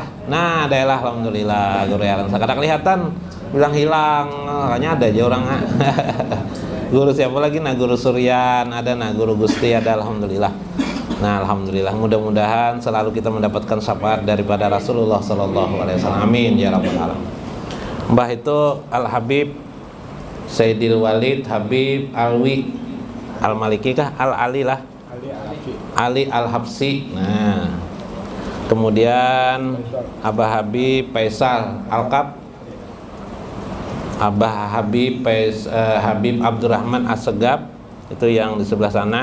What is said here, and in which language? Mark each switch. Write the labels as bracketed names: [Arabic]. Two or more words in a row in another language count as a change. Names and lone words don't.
[Banjar] Nah, adalah alhamdulillah Guru Aryansa. Kada kelihatan, bilang hilang. Makanya ada aja orang. Guru siapa lagi? Nah, Guru Suryan ada, nah Guru Gusti ada, alhamdulillah. Nah, alhamdulillah, mudah-mudahan selalu kita mendapatkan syafaat daripada Rasulullah [Arabic] صلى الله عليه وسلم. آمين يا رب العالمين. [Banjar] Mbah itu Al Habib Sayyidil Walid Habib Alwi Al Maliki kah? Al Ali lah. Ali Al Habsi. Nah, kemudian Abah Habib Faisal Alkab, Abah Habib Habib Abdurrahman Assegab, itu yang di sebelah sana.